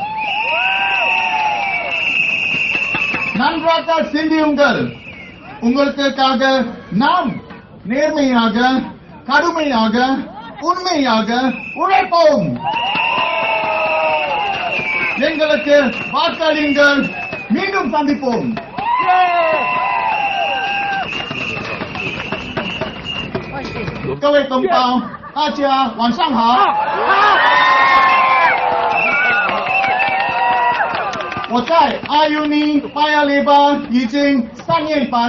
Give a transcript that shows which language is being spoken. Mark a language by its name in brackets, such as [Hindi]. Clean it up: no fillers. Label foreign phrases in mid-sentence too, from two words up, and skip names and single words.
[Tamil] நன்றாக சிந்தியுங்கள். உங்களுக்காக நாம் நேர்மையாக, கடுமையாக, உண்மையாக உழைப்போம். எங்களுக்கு வாக்களியுங்கள். மீண்டும் சந்திப்போம். [Chinese] 各位同胞，大家晚上好。我在 Aljunied Paya Lebar 已经3年半。